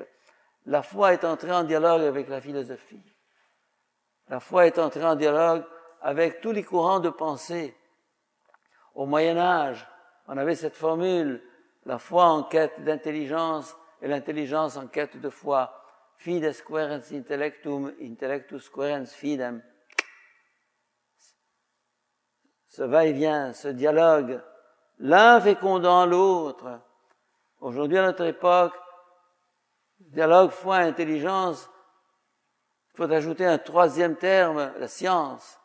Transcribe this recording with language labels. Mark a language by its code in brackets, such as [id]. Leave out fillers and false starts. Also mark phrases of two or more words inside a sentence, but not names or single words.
[fr] La foi est entrée en dialogue avec la philosophie. La foi est entrée en dialogue avec tous les courants de pensée. Au Moyen-Âge, on avait cette formule, la foi en quête d'intelligence et l'intelligence en quête de foi. [la] Fides querens intellectum, intellectus querens fidem. [fr] Ce va-et-vient, ce dialogue, l'un fécondant l'autre. Aujourd'hui, à notre époque, dialogue, foi, intelligence, il faut ajouter un troisième terme, la science.